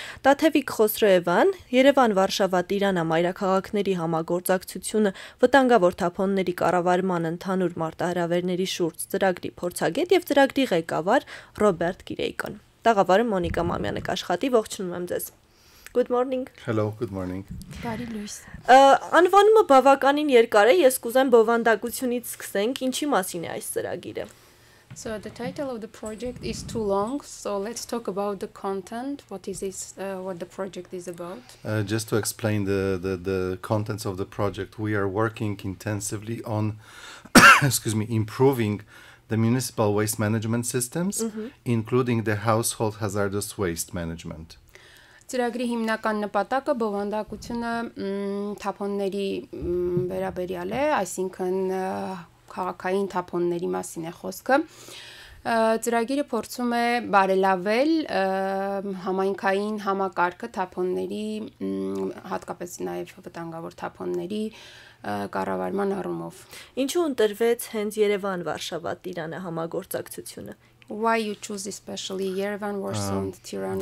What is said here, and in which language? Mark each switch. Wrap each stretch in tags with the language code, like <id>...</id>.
<hy>Տաթևիկ Խոսրոևան, Երևան-Վարշավա-Տիրանա մայրաքաղաքների համագործակցությունը վտանգավոր թափոնների կառավարման ընդհանուր մարտահրավերների շուրջ ծրագրի փորձագետ եւ ծրագրի ղեկավար Ռոբերտ Կիրեյկոն։ Տաղավարը Մոնիկա Մամյանը կաշխատի, ողջունում եմ ձեզ։</hy> <en>Good morning. Hello, good morning.</en> <hy>Բարի լույս։ Անվանումը բավականին երկար է, ես կուզեմ բովանդակությունից սկսենք, ինչի մասին է այս ծրագիրը։</hy> <en>So the title of the project is too long, so let's talk about the content. What is this, what the project is about? Just to explain the contents of the project, we are working intensively on improving the municipal waste management systems, including the household hazardous waste management.</en> <hy>Ծրագրի հիմնական նպատակը բովանդակությունը թափոնների վերաբերյալ է, այսինքն քաղաքային թափոնների մասին է խոսքը։ Ծրագիրը փորձում է բարելավել համայնքային համակարգը թափոնների, հատկապես նաև վտանգավոր թափոնների կառավարման առումով։ Ինչու ընտրվեց հենց Երևան-Վարշավա-Տիրանը համագործակցությունը։</hy> <en>Why you choose especially Yerevan, Warsaw, and Tirana?</en>